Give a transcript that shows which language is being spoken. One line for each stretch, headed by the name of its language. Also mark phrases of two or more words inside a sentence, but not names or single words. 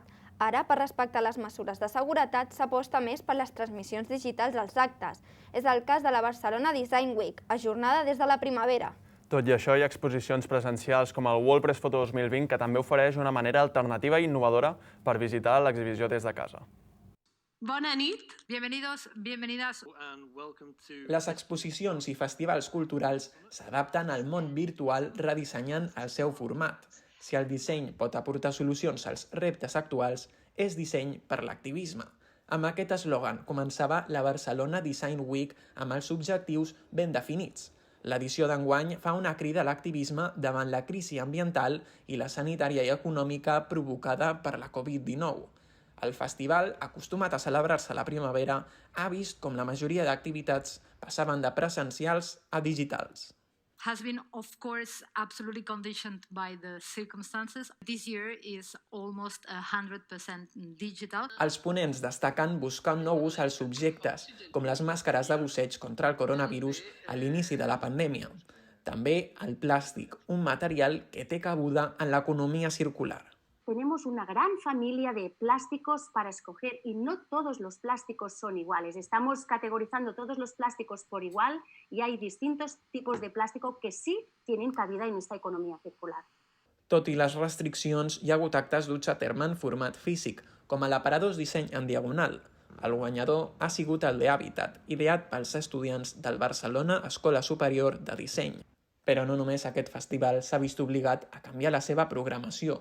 Catalan: Ara, per respectar les mesures de seguretat, s'aposta més per les transmissions digitals als actes. És el cas de la Barcelona Design Week, ajornada des de la primavera. Tot i això, hi ha exposicions presencials com el WordPress Photo 2020 que també ofereix una manera alternativa i innovadora per visitar l'exhibició des de casa. Bona nit,
Spanish: bienvenidos, bienvenidas.
Catalan: Les exposicions i festivals culturals s'adapten al món virtual redissenyant el seu format. Si el disseny pot aportar solucions als reptes actuals, és disseny per l'activisme. Amb aquest eslògan començava la Barcelona Design Week amb els objectius ben definits. L'edició d'enguany fa una crida a l'activisme davant la crisi ambiental i la sanitària i econòmica provocada per la Covid-19. El festival, acostumat a celebrar-se a la primavera, ha vist com la majoria d'activitats passaven de presencials a digitals.
English: Has been, of course, absolutely conditioned by the circumstances. This year is almost 100% digital.
Catalan: Els ponents destaquen buscar un nou ús als subjectes, com les màscares de busseig contra el coronavirus a l'inici de la pandèmia. També el plàstic, un material que té cabuda en l'economia circular.
Spanish: Tenemos una gran familia de plásticos para escoger y no todos los plásticos son iguales. Estamos categorizando todos los plásticos por igual y hay distintos tipos de plástico que sí tienen cabida en esta economía circular.
Catalan: Tot i les restriccions, hi ha hagut actes duts a terme en format físic, com a l'aparadós disseny en diagonal. El guanyador ha sigut el de Hàbitat, ideat pels estudiants del Barcelona Escola Superior de Disseny. Però no només aquest festival s'ha vist obligat a canviar la seva programació.